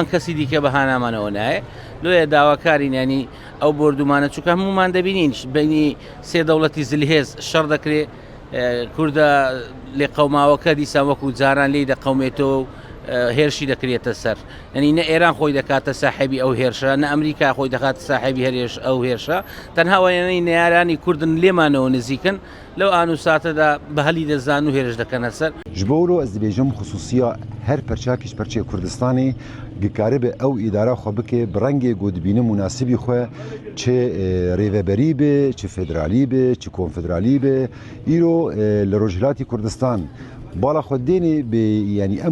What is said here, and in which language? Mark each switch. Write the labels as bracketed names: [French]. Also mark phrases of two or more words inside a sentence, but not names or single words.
[Central Kurdish] کەسی دیکە بەهانامانەوە نایە لۆیە داواکارین ینی ئەو بردومانە چووکە هەمومان دەبینین بینی سێ دەوڵەتی زلهێز شەڕ دەکرێت کووردە لێ قەوماوەکە دیسان وەکو جاران لێی دەقەومێتەوە هێرشی دەکرێتە سەر ینی نە ئێران خۆی دەکاتە ساحێبی ئەو هێرشە نە ئەمریکا خۆی دەکاتە ساحێبی هەرێش ئەو هێرشە تەنها وێنەی نێرانی کوردن لێمانەوە نزیکن لەو ئانوساتەدا بە هەلی دەزان و هێرش دەکەنە سەر [Kurdish] ji bo ro ez dibêjim xususiya her perçakî ji perçê Kurdistanê dikaribe ew îdara xwe bike bi rengê ku dibîne münasibî xwe çi rêveberî bê çi federalî bê çi konfederalî bê îro li Rojhilatê Kurdistan bala xwe dênê bê yanî em